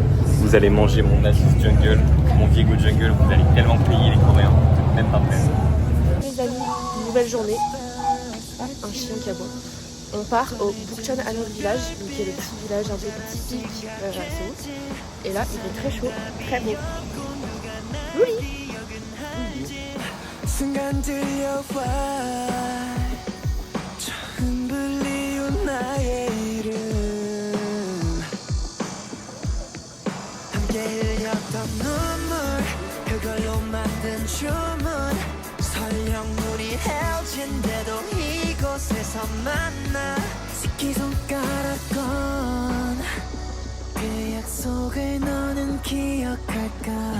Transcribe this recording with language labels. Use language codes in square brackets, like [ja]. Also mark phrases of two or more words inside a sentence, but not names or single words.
[fr] Vous allez manger mon Asus Jungle, mon Viego Jungle, vous allez tellement payer les Coréens, même pas prêt. Les amis, nouvelle journée. Un chien qui aboie. On part au Bukchon Hanok Village, qui est le petit village un peu typique à Séoul. Et là, il est très chaud, très beau. Louli! [ko] 순간 들려와 처음 불리운 나의 이름 함께 흘렸던 눈물 그걸로 만든 주문 설령 우리 헤어진대도 이곳에서 만나 새끼손가락 건 그 약속을 너는 기억할까